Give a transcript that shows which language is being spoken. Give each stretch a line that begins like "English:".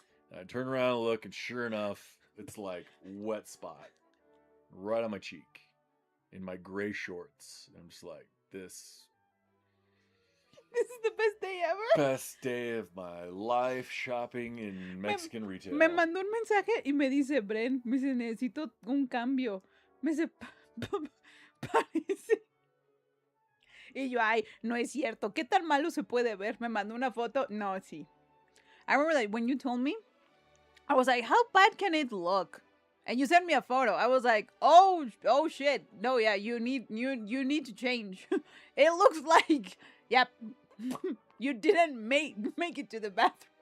English: And I turn around and look, and sure enough, it's like wet spot right on my cheek in my gray shorts. And I'm just like, this is the best day ever. best day of my life shopping in Mexican retail.
Spanish: Me mandó un mensaje y me dice, Bren, me dice, necesito un cambio. Me dice, parece. Y yo, ay, no es cierto. ¿Qué tan malo se puede ver? Me mandó una foto. No, sí.
English: I remember like when you told me, I was like, how bad can it look? And you sent me a photo. I was like, oh shit. No, yeah, you need to change. It looks like, yep. You didn't make it to the bathroom.